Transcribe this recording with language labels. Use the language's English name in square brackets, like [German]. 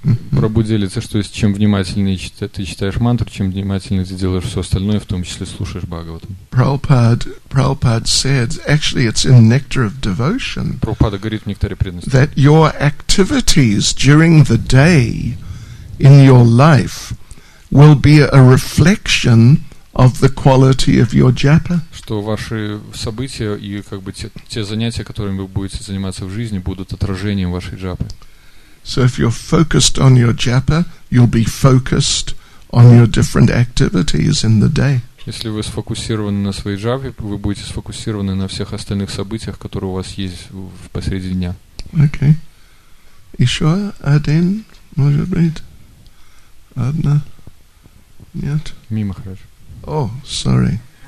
[Russian] Прабху делится, что чем внимательнее ты читаешь мантру, чем внимательнее ты делаешь все остальное, в том числе слушаешь Бхагаватам. [English] Prabhupada said, actually it's in Nectar of Devotion, [Russian] Прабхупада говорит в Нектаре преданности, [English] that your activities during the day in your life will be a reflection of the quality of your japa. [Russian] Что ваши события и как бы те занятия, которыми вы будете заниматься в жизни, будут отражением вашей джапы. [English] So if you're focused on your japa, you'll be focused on your different activities in the day. [Russian] Если вы сфокусированы на своей джапе, вы будете сфокусированы на всех остальных событиях, которые у вас есть посреди дня. Okay. Еще один, может быть? Одна? Нет? Махарадж. [English] Oh, sorry.